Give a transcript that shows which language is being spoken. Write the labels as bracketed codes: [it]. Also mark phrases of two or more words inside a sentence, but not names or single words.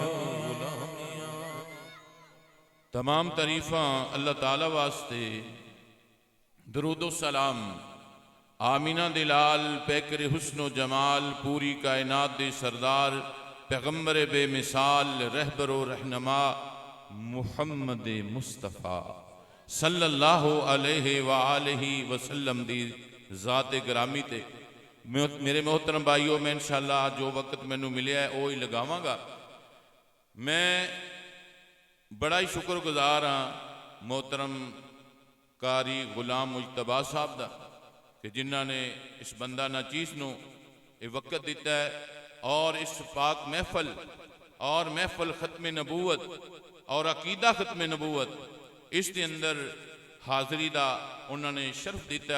[pa] ਤਮਾਮ ਤਾਰੀਫ਼ਾਂ ਅੱਲਾਹ ਤਾਲਾ ਵਾਸਤੇ, ਦਰੂਦੋ ਸਲਾਮ ਆਮੀਨਾ ਦੇ ਲਾਲ ਪੈਕਰ ਹੁਸਨੋ ਜਮਾਲ, ਪੂਰੀ ਕਾਇਨਾਤ ਦੇ ਸਰਦਾਰ ਪੈਗੰਬਰ ਬੇਮਿਸਾਲ ਰਹਿਬਰੋ ਰਹਿਨੁਮਾ ਮੁਹੰਮਦ ਮੁਸਤਫ਼ਾ [ar] صلى الله عليه وآله وسلم [pa] ਦੀ ਜ਼ਾਤ ਗਰਾਮੀ ਤੇ। ਮੇਰੇ ਮੋਹਤਰਮ ਭਾਈਓ, ਮੈਂ ਇੰਸ਼ਾਅੱਲਾਹ ਜੋ ਵਕਤ ਮੈਨੂੰ ਮਿਲੇ ਹੈ ਵੋ ਹੀ ਲਗਾਵਾਂਗਾ। ਮੈਂ ਬੜਾ ਹੀ ਸ਼ੁਕਰਗੁਜ਼ਾਰ ਹਾਂ ਮੋਹਤਰਮ ਕਾਰੀ ਗੁਲਾਮ ਮੁਜਤਬਾ ਸਾਹਬ ਕਾ, ਕਿ ਜਿਨ੍ਹੋਂ ਨੇ ਇਸ ਬੰਦਾ ਨਾਚੀਸ ਨੂ ਯੇ ਵਕਤ ਦਿਤਾ ਹੈ, ਔਰ ਇਸ ਪਾਕ ਮਹਫ਼ਲ ਔਰ ਮਹਫ਼ਲ ਖ਼ਤਮ ਨਬੂਵਤ ਔਰ ਅਕੀਦਾ ਖ਼ਤਮ ਨਬੂਵਤ ਇਸ ਦੇ ਅੰਦਰ ਹਾਜ਼ਰੀ ਕਾ ਉਨ੍ਹੋਂ ਨੇ ਸ਼ਰਫ਼ ਦਿਤਾ ਹੈ।